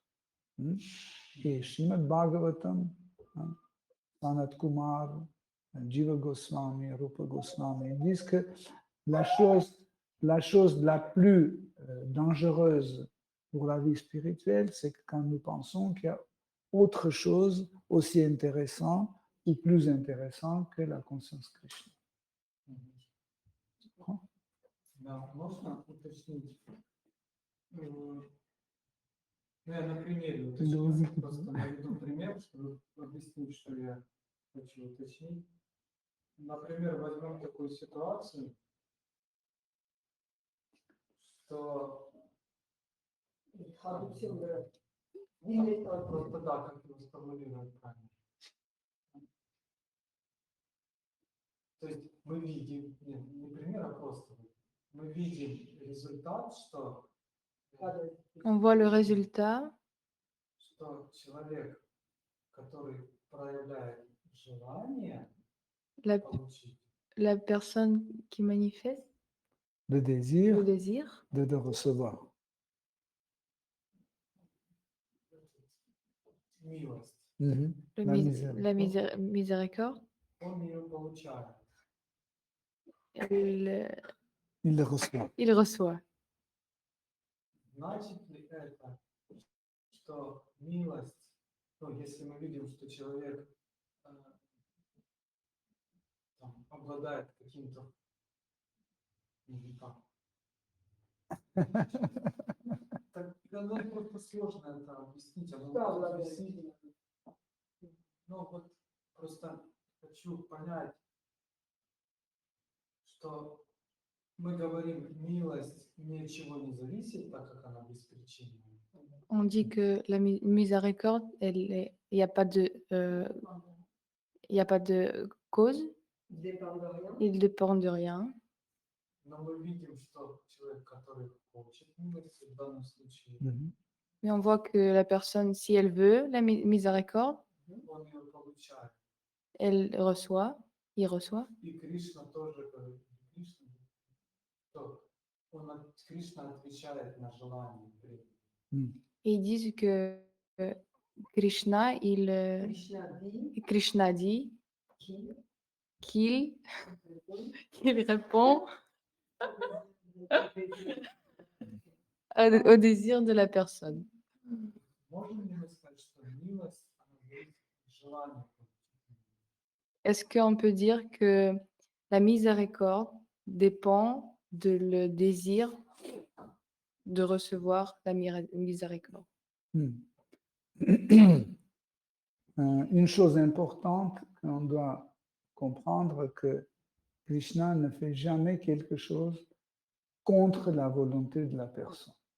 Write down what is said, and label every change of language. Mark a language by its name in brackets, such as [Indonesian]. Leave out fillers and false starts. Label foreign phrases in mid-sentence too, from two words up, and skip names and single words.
[French] Et Srimad Bhagavatam, Sanat Kumar, Jiva Goswami, Rupa Goswami disent que la chose la plus dangereuse pour la vie spirituelle, c'est que quand nous pensons qu'il y a autre chose aussi intéressant ou plus intéressant que la conscience Krishna. [Russian] Да, можно уточнить? Я на примере уточню, просто наведу пример, чтобы объяснить, что я хочу уточнить. Например, возьмем такую ситуацию, что просто да, как его сформулировать правильно. То есть мы видим, не пример, а просто мы видим результат, что [French] On voit le résultat, [Russian] что человек, который проявляет желание [French] la, [Russian] получить, [French] la personne qui manifeste Le désir le désir de recevoir. [Russian] милость, Mhm. [French] le La la miséricorde. miséricorde, [Russian] он ее получает. [French] il, Il le reçoit. il reçoit. [Russian] Значит ли это, что милость, ну, если мы видим, что человек там, обладает каким-то, так, ну, просто сложно это объяснить, ну, вот просто хочу понять, что мы говорим, милость ни от чего не зависит, так как она беспричинна. [French] On dit que la miséricorde, il n'y a pas de, il y a pas de cause, il dépend de rien. [Russian] Но мы видим, что человек, который хочет милости, в данном случае, Mhm. [French] Mais on voit que la personne, si elle veut la miséricorde, [Russian] он ее получает. [French] elle reçoit, il reçoit. [Russian] И Кришна тоже говорит, что Кришна отвечает на желание. Mhm. [French] Et ils disent que Krishna, Krishna dit qu'il répond au désir de la personne. [Russian] Можем ли мы сказать, что милость, она зависит от желания? [French] Est-ce qu'on peut dire que la miséricorde dépend de le désir de recevoir la miséricorde? Une chose importante qu'on doit comprendre, que Krishna ne fait jamais quelque chose contre la volonté de la personne.